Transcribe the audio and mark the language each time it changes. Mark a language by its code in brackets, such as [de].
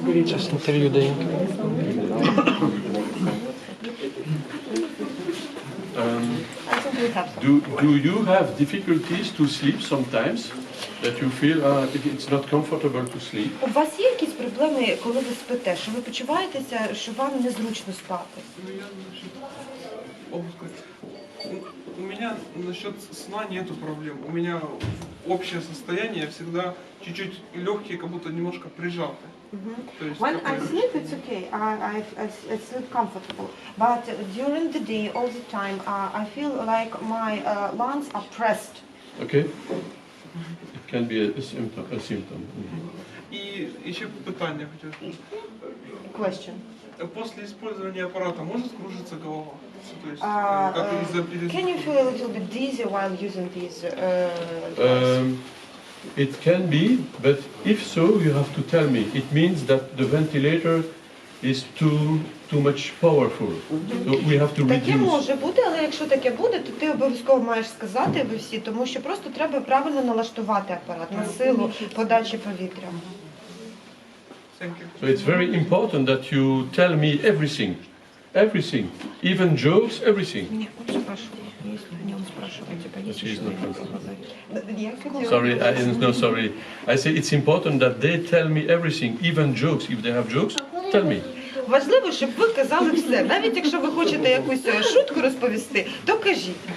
[uk] Час інтерв'ю даємо. [en] I think we have some. Do you have difficulties to sleep sometimes? That you feel it's not comfortable to sleep? [uk] У вас є якісь проблеми, коли ви спите? Що ви почуваєтеся, що вам незручно спати? [ru] Ну, я насчет, могу сказать, у меня насчет сна нету проблем. У меня общее состояние всегда чуть-чуть легкие, как будто немножко прижаты. То есть [en] When [ru] такое [en] I sleep, it's okay. I sleep comfortable. But during the day, all the time, I feel like my lungs are pressed. Okay. It can be a symptom. [ru] И еще питание хотел. [en] Question. [ru] После использования аппарата может кружиться голова? То есть, Uh, как из-за [en] Can you feel a little bit dizzy while using these devices? It can be, but if so, you have to tell me. It means that the ventilator is too much powerful. So we have to [uk] Таке [en] reduce. [uk] може бути, але якщо таке буде, то ти обов'язково маєш сказати ви всі, тому що просто треба правильно налаштувати апарат на силу подачі повітря. [en] Thank you. So it's very important that you tell me everything. Everything. Even jokes, everything. [ru] Ні, от спрашиваю. Не он спрашивает, типа, есть [en] She's [ru] еще [en] not [ru] что-то? [en] Sorry, no, sorry. I say it's important that they tell me everything, even jokes. If they have jokes, tell me. [uk] Важливо, щоб ви казали все. Навіть якщо ви хочете якусь шутку розповісти, то кажіть.